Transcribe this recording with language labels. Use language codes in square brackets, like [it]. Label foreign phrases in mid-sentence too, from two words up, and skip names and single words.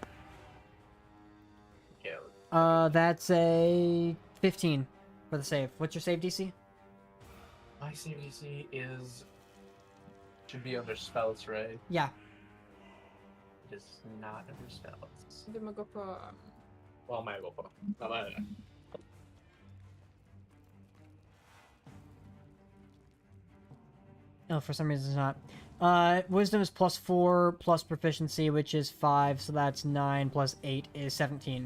[en] Yeah. That's a 15 for the save. What's your save DC? My CVC is. Should be under spells, right? Yeah. It is not under spells. [no] Du må gå på [en] Well, might go for. No, no. Oh, for some reason it's not. Wisdom is +4 plus proficiency, which is 5, so that's 9 plus 8 is 17.